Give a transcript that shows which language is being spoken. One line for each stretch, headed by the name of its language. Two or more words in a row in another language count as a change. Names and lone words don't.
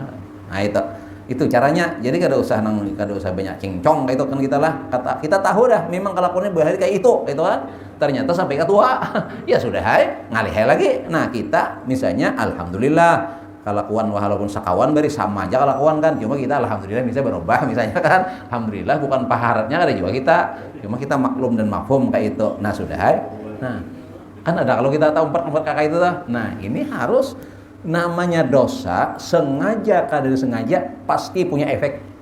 Indonesian: Nah itu caranya.
Banjar: Jadi kada usah banyak cincong kayak itu kan kita tahu dah. Memang kelakuannya bahari kayak itu kan. Ternyata sampai ketua, ya sudah ngalih lagi.
Indonesian: Nah kita misalnya, alhamdulillah. Kelakuan walaupun sekawan beri sama aja kelakuan kan, cuma kita alhamdulillah bisa berubah misalnya kan, alhamdulillah bukan paharatnya ada juga kita, cuma kita maklum dan mafhum kayak itu. Nah sudah nah kan ada kalau kita tahu empat kakak itu tuh. Nah ini harus namanya dosa sengaja kada sengaja pasti punya efek.